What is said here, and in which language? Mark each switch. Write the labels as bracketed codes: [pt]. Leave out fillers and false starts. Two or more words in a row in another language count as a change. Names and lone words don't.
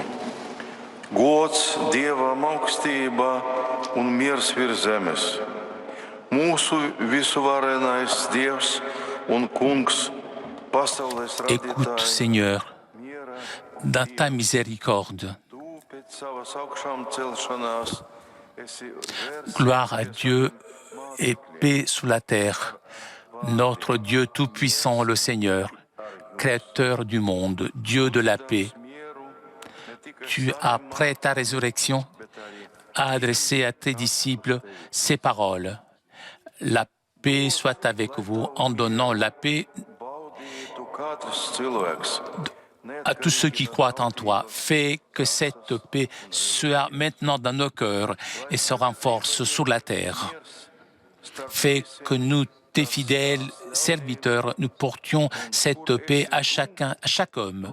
[lv] Gods Dievam augstībā un miers virs zemes. Mūsu visuvarenais Dievs un kungs, pasaules [fr] Écoute, [lv] radītājs, [fr] Seigneur, dans ta miséricorde, [lv] tu pēc savas augšām celšanās esi [fr] gloire à Dieu et paix sous la terre. Notre Dieu Tout-Puissant, le Seigneur, Créateur du monde, Dieu de la paix, tu, après ta résurrection, as adressé à tes disciples ces paroles. La paix soit avec vous, en donnant la paix [lv] baudītu katrs cilvēks. [fr] à tous ceux qui croient en toi. Fais que cette paix soit maintenant dans nos cœurs et se renforce sur la terre. Fais que nous, tes fidèles serviteurs, nous portions cette paix à chaque homme.